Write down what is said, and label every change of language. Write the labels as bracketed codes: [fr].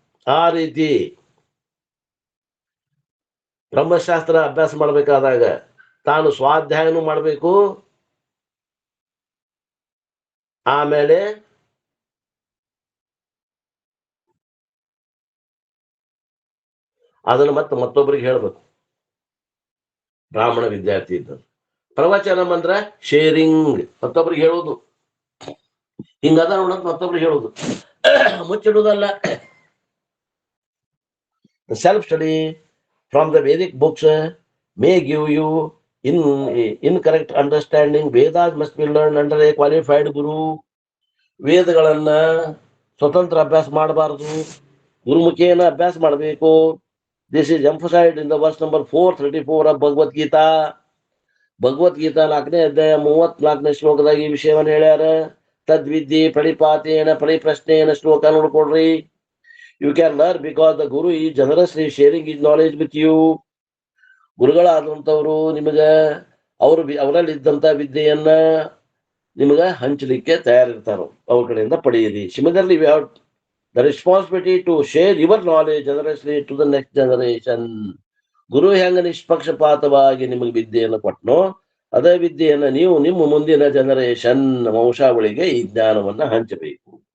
[kn] ಆ ರೀತಿ ಬ್ರಹ್ಮಶಾಸ್ತ್ರ ಅಭ್ಯಾಸ ಮಾಡ್ಬೇಕಾದಾಗ ತಾನು ಸ್ವಾಧ್ಯಾಯನೂ ಮಾಡ್ಬೇಕು, ಆಮೇಲೆ ಅದನ್ನು ಮತ್ತೊಬ್ಬರಿಗೆ ಹೇಳ್ಬೇಕು. ಬ್ರಾಹ್ಮಣ ವಿದ್ಯಾರ್ಥಿ ಇದ್ದ ಪ್ರವಚನ ಅಂದ್ರ ಶೇರಿಂಗ್, ಮತ್ತೊಬ್ರಿಗೆ ಹೇಳುದು. ಹಿಂಗದ ನೋಡಂತ ಮತ್ತೊಬ್ರಿಗೆ ಹೇಳುದು, ಮುಚ್ಚಿಡುವುದಲ್ಲ. [en] Self study from the Vedic books may give you incorrect understanding. Vedas must be learned under a qualified guru. [kn] ವೇದಗಳನ್ನ ಸ್ವತಂತ್ರ ಅಭ್ಯಾಸ ಮಾಡಬಾರದು, ಗುರುಮುಖೇನ ಅಭ್ಯಾಸ ಮಾಡಬೇಕು. [en] This is emphasised in the verse number 434 of Bhagavad Gita. [kn] Bhagavad Gita 4ನೇ ಅಧ್ಯಾಯ 34ನೇ ಶ್ಲೋಕದಾಗ ಈ ವಿಷಯವನ್ನು ಹೇಳ್ಯಾರ. ತದ್ವಿದ್ಯೆ ಪ್ರಣಿಪಾತೇನ ಪರಿಪ್ರಶ್ನೇನ ಶ್ಲೋಕ ನೋಡ್ಕೊಡ್ರಿ. [en] You can learn because the Guru is generously sharing his knowledge with you. [kn] ಗುರುಗಳಾದಂಥವ್ರು ನಿಮಗ ಅವರಲ್ಲಿ ಇದ್ದಂತ ವಿದ್ಯೆಯನ್ನ ನಿಮಗ ಹಂಚಲಿಕ್ಕೆ ತಯಾರಿರ್ತಾರೋ, ಅವ್ರ ಕಡೆಯಿಂದ ಪಡೆಯಿರಿ. [en] Similarly, we have the responsibility to share your knowledge generously to the next generation. [kn] ಗುರು ಹೆಂಗ ನಿಷ್ಪಕ್ಷಪಾತವಾಗಿ ನಿಮಗೆ ವಿದ್ಯೆಯನ್ನು ಕೊಟ್ಟನೋ, ಅದೇ ವಿದ್ಯೆಯನ್ನ ನೀವು ನಿಮ್ಮ ಮುಂದಿನ ಜನರೇಷನ್ ವಂಶಾವಳಿಗೆ ಈ ಜ್ಞಾನವನ್ನ ಹಂಚಬೇಕು.